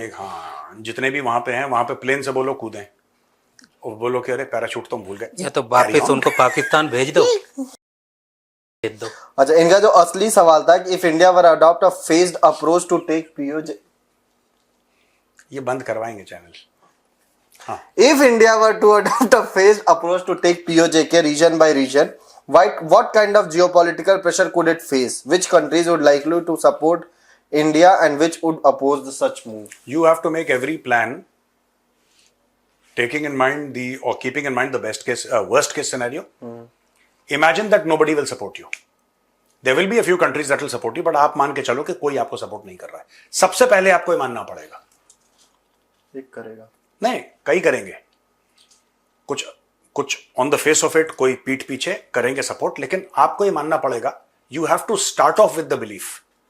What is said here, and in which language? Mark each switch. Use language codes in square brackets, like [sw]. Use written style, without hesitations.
[hi] एक, हाँ, जितने भी वहां पे हैं वहां पे प्लेन से बोलो कूदें और बोलो कि अरे पैराशूट तो हम भूल गए, या तो वापिस उनको पाकिस्तान भेज दो। अच्छा, इनका जो असली सवाल था कि [en] if India were adopt a phased approach to take POJ, [hi] ये बंद करवाएंगे channel. [en] if India were to adopt a phased approach to take POJK region by region, what kind of geopolitical pressure could it face? Which countries would likely to support India and which would oppose the such move? You have to make every plan taking in mind or keeping in mind the worst case scenario. Imagine that nobody will support you. There will be a few countries that will support you, but [hi] आप मान के चलो कि कोई आपको support नहीं कर रहा है। सबसे पहले आपको ये मानना पड़ेगा। एक करेगा नहीं, कई करेंगे, कुछ [en] on the face of it, [hi] कोई पीठ पीछे करेंगे सपोर्ट, लेकिन आपको ये मानना पड़ेगा, [en] you have to start off with the belief